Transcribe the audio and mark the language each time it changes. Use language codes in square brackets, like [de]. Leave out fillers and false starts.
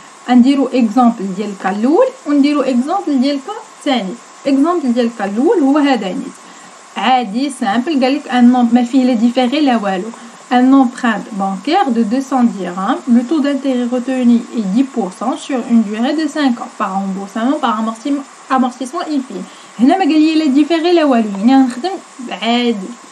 [ar] نديرو اكزامبل ديال الكا الاول ونديرو اكزامبل ديال الكا الثاني. اكزامبل ديال الكا الاول هو هذا نيت عادي سامبل، قالك ان نومبر ما فيه لا ديفيري لا والو. [fr] Un emprunt bancaire de 200 dirhams, le taux d'intérêt retenu est 10% sur une durée de 5 ans, par remboursement, par amortissement infini. [ar] هنا ما قال لي لا ديفيري لا والو، يعني غنخدم عادي.